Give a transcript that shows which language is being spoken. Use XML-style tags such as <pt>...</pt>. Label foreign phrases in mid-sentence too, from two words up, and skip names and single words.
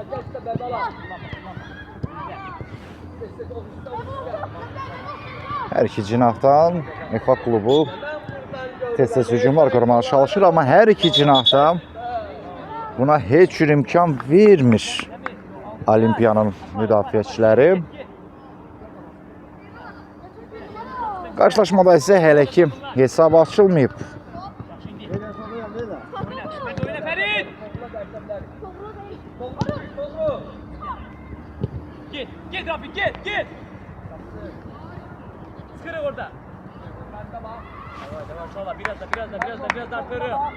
<az>Hər iki cinahdan Efa klubu tez-tez hücumlar qurmağa çalışır, amma hər iki cinahdan buna heç bir imkan vermir Olimpiyanın müdafiəçiləri. Qarşılaşmada isə hələ ki hesab açılmayıb.</az> <tr>Git Rafik git. Sıkırı orada. Tamam biraz da arttırı.</tr>